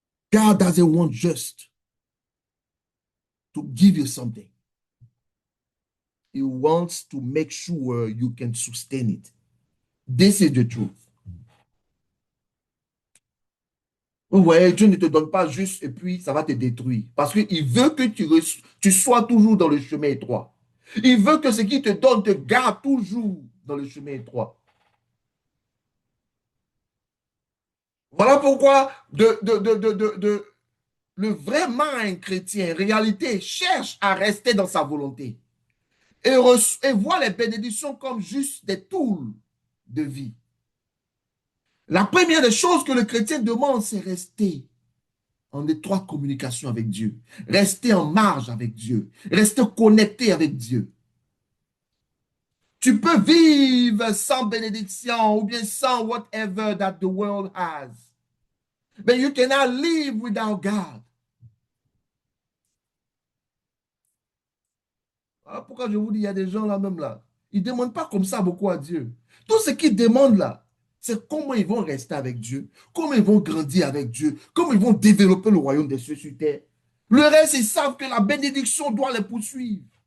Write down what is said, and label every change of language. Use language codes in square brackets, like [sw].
[en] God doesn't want just to give you something. He wants to make sure you can sustain it. This is the truth. [fr] Ouais, Dieu ne te donne pas juste et puis ça va te détruire. Parce qu'il veut que tu sois toujours dans le chemin étroit. Il veut que ce qu'il te donne te garde toujours dans le chemin étroit. Voilà pourquoi le vraiment un chrétien, en réalité, cherche à rester dans sa volonté et voit les bénédictions comme juste des tools de vie. La première des choses que le chrétien demande, c'est rester en étroite communication avec Dieu, rester en marge avec Dieu, rester connecté avec Dieu. Tu peux vivre sans bénédiction ou bien sans [en] whatever that the world has. But you cannot live without God. [fr] Ah, pourquoi je vous dis, il y a des gens là même là, ils ne demandent pas comme ça beaucoup à Dieu. Tout ce qu'ils demandent là, c'est comment ils vont rester avec Dieu, comment ils vont grandir avec Dieu, comment ils vont développer le royaume des cieux sur terre. Le reste, ils savent que la bénédiction doit les poursuivre.